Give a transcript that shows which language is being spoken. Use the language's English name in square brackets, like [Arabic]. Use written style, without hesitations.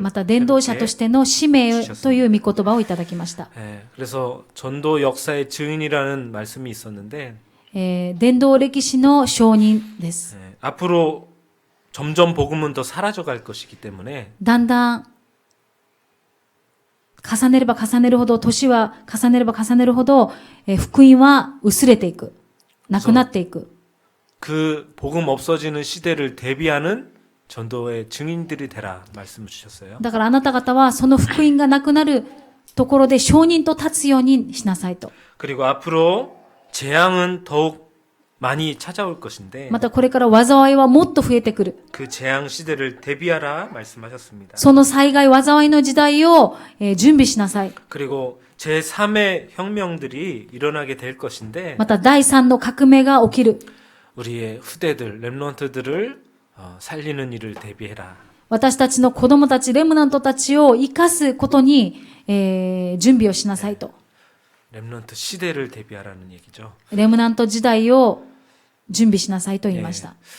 [Japanese] また伝道者としての使命という御言葉をいただきました。 [Korean] 그래서 전도 역사의 증인이라는 말씀이 있었는데 [Japanese] 伝道歴史の証人です。 [Korean] 앞으로 점점 복음은 더 사라져갈 것이기 때문에 [Japanese] だんだん重ねれば重ねるほど、年は重ねれば重ねるほど、福音は薄れていく。なくなっていく。 [Korean] 그 복음 없어지는 시대를 대비하는 전도의 증인들이 되라 말씀을 주셨어요. [Japanese] だからあなた方はその福音がなくなるところで証人と立つようにしなさいと。 [Korean] 그리고 앞으로 재앙은 더욱 많이 찾아올 것인데 [Japanese] またこれから災いはもっと増えてくる。 [Korean] 그 재앙 시대를 대비하라 말씀하셨습니다. [Japanese] その災害、災いの時代を、準備しなさい。 [Korean] 그리고 제3의 혁명들이 일어나게 될 것인데 [Japanese] また第三の革命が起きる。 [Korean] 우리의 후대들, 렘넌트들을 살리는 일을 대비해라. [Japanese] 私たちの子供たち、レムナントたちを生かすことに、準備をしなさいと。 [Korean] 렘넌트 시대를 대비하라는 얘기죠. [Japanese] レムナント時代を準備しなさいと言いました。